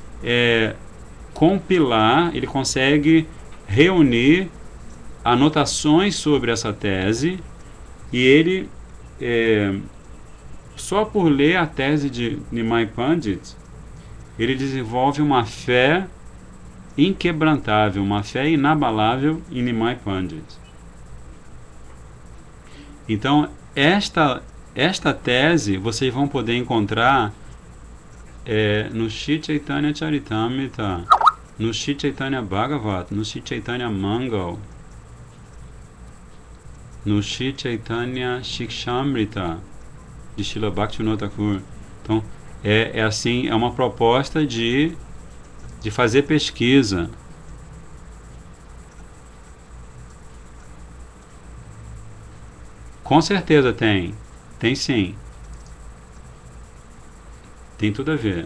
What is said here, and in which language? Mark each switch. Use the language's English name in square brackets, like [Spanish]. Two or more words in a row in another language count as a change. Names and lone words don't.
[Portuguese] compilar, ele consegue reunir anotações sobre essa tese, e ele, só por ler a tese de Nimai Pandit, ele desenvolve uma fé inquebrantável, uma fé inabalável em Nimai Pandit. Então, esta tese vocês vão poder encontrar no Shri Chaitanya Charitamrita, no Shri Chaitanya Bhagavat, no Shri Chaitanya Mangal, no Shri Chaitanya Shikshamrita de Srila Bhaktivinoda Thakur. Então, assim, é uma proposta de fazer pesquisa. Com certeza tem sim. Tem tudo a ver.